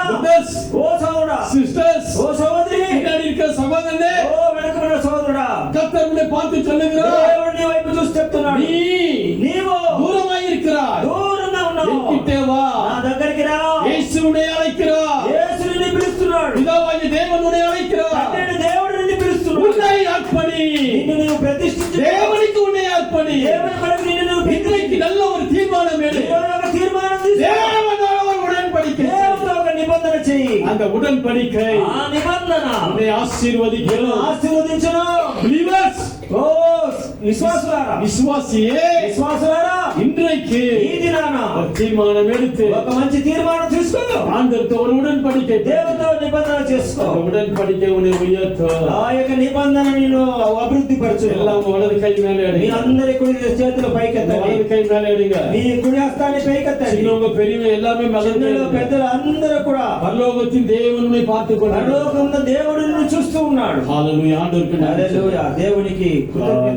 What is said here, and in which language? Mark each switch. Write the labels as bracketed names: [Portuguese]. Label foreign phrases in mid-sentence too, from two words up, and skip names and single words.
[English] brothers, [Telugu] ఓ సహోదరా, [English] sisters, [Telugu] ఓ సహోదరి, [Tamil] பின்னாடி இருக்கிற சகோதரனே, [Telugu] ఓ వెనుకబడిన సహోదరుడా, [Tamil] கர்த்தர் உன்னை பார்த்து சொல்லுகிறார், [Telugu] దేవుడు నీ వైపు చూసి చెప్తున్నాడు, నీవు [Tamil] தூரமாய் இருக்கிறாய், [Telugu] దూరంగా ఉన్నావు, [Tamil] என்கிட்டே வா, [Telugu] నా దగ్గరికి రా, [Tamil] இயேசு உன்னை அழைக்கிறார், [Telugu] యేసు నిన్ను పిలుస్తున్నాడు, [Tamil] பிதாவாகிய தேவன் உன்னை அழைக்கிறார், [Telugu] తండ్రి దేవుడు నిన్ను పిలుస్తున్నాడు, [Tamil] உன்னை அர்ப்பணி, [Telugu] నిన్ను నువ్వు ప్రతిష్ఠించు, [Tamil] தேவனுக்கு உன்னை அர்ப்பணி. [Telugu] దేవుని కొరకు నిన్ను నువ్వు [Tamil] இன்றைக்கு நல்ல ஒரு தீர்மானம் எடு. [Telugu] దేవుని ఒక తీర్మానం తీసుకో, [Tamil] தேவனோடு ஒரு உடன்படிக்கை. [Telugu] దేవునితో ఒక నిబంధన చెయ్యి, [Tamil] அந்த உடன்படிக்கை [Telugu] ఆ నిబంధన [Tamil] உன்னை ஆசீர்வதிக்கும். [Telugu] ఆశీర్వదించును. [English] Believers, [Telugu] ఓ విశ్వాసులారా [Tamil] விசுவாசியே [Telugu] విశ్వాసులారా [Tamil] இன்றைக்கு [Telugu] ఈ దినాన [Tamil] ஒரு தீர்மானம் எடுத்து [Telugu] ఒక మంచి తీర్మానం తీసుకో. [Tamil] ஆண்டவர்తో ஒரு உடன்படிக்கை [Telugu] దేవునితో నిబంధన చేసుకో. [Tamil] அந்த உடன்படிக்கை உன்னை உயர்த்தும். [Telugu] ఆ యొక్క నిబంధన నిన్ను అభివృద్ధి పరచు. [Tamil] எல்லாம் வலது கை மேலே [Telugu] మీ [Tamil] எடுங்க. [Telugu] అందరి కుడి చేతులు పైకెత్తండి. [Tamil] வலது கை மேலே எடுங்க. [Telugu] మీ కుడి హస్తాన్ని పైకెత్తండి. [Tamil] சின்னவங்க பெரியவங்க எல்லாமே [Telugu] చిన్నలు [Tamil] மகன் [Telugu] పెద్దలు అందరూ కూడా [Tamil] பரலோகத்தின் தேவனை பார்த்துக் கொள்ளுங்க. [Telugu] పరలోకంలో దేవుడు నిన్ను చూస్తూ ఉన్నాడు. [Tamil] ஹalleluya ஆண்டவருக்கு நன்றி. [Telugu] హల్లెలూయా దేవునికి కృతజ్ఞతలు.